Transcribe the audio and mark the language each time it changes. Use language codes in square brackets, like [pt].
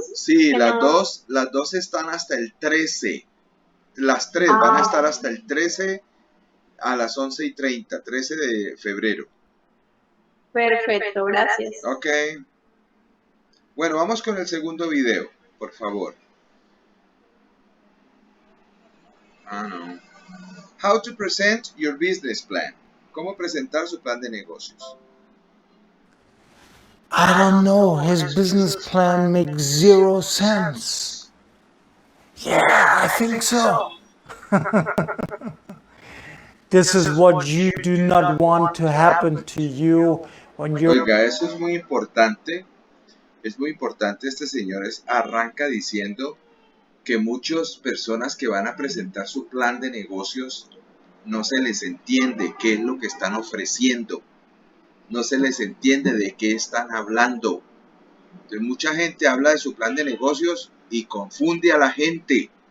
[es] Sí, las dos están hasta el 13. Las tres van a estar hasta el 13 a las 11:30, 13 de febrero. Perfecto, gracias. Ok. Bueno, vamos con el segundo video, por favor. No. [en] How to present your business plan. [es] Cómo presentar su plan de negocios. [en] I don't know, his business plan makes zero sense. Yeah, I think so. This is what you do not want to happen to you when you're... [es] Oiga, eso es muy importante. Es muy importante. Este señor arranca diciendo que muchas personas que van a presentar su plan de negocios no se les entiende qué es lo que están ofreciendo. No se les entiende de qué están hablando. Entonces, mucha gente habla de su plan de negocios y confunde a la gente.